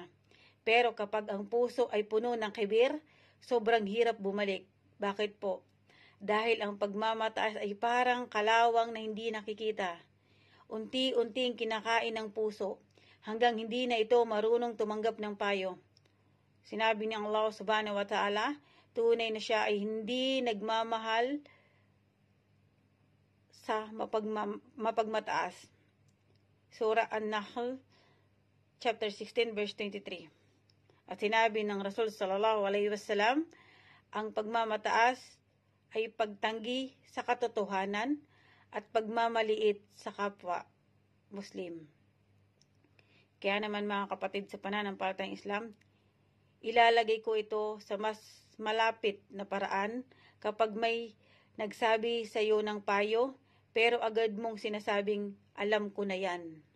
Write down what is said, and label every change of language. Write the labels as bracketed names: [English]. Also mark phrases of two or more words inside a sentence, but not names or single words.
[Filipino] Pero kapag ang puso ay puno ng kibir, sobrang hirap bumalik. Bakit po? Dahil ang pagmamataas ay parang kalawang na hindi nakikita. Unti-unting kinakain ng puso hanggang hindi na ito marunong tumanggap ng payo. Sinabi ni [Arabic] الله سبحانه وتعالى, [Filipino] tunay na siya ay hindi nagmamahal sa mapagmataas. Surah An-Nahl, [English] chapter 16, verse 23. [Filipino] At sinabi ng Rasul [Arabic] صلى الله عليه وسلم, [Filipino] ang pagmamataas ay pagtanggi sa katotohanan at pagmamaliit sa kapwa Muslim. Kaya naman mga kapatid sa pananampalatayang Islam, ilalagay ko ito sa mas malapit na paraan kapag may nagsabi sa iyo ng payo, pero agad mong sinasabing, alam ko na yan.